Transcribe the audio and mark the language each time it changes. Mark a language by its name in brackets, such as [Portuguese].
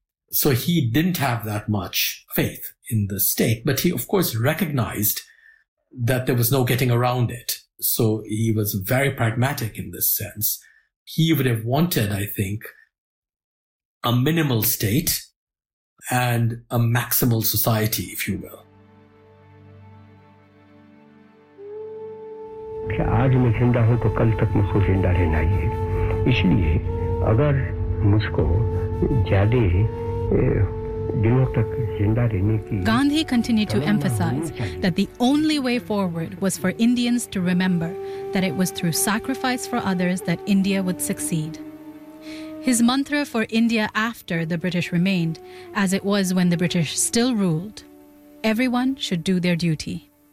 [English] So he didn't have that much faith in the state, but he, of course, recognized that there was no getting around it. So he was very pragmatic in this sense. He would have wanted, I think, a minimal state and a maximal society, if you will. [Hindi] आज मैं जिंदा हूं तो कल तक मुझको जिंदा रहना ही है इसलिए अगर मुझको ज्यादा [English] Gandhi continued to emphasize that the only way forward was for Indians to remember that it was through sacrifice for others that India would succeed. His mantra for India after the British remained, as it was when the British still ruled, everyone should do their duty.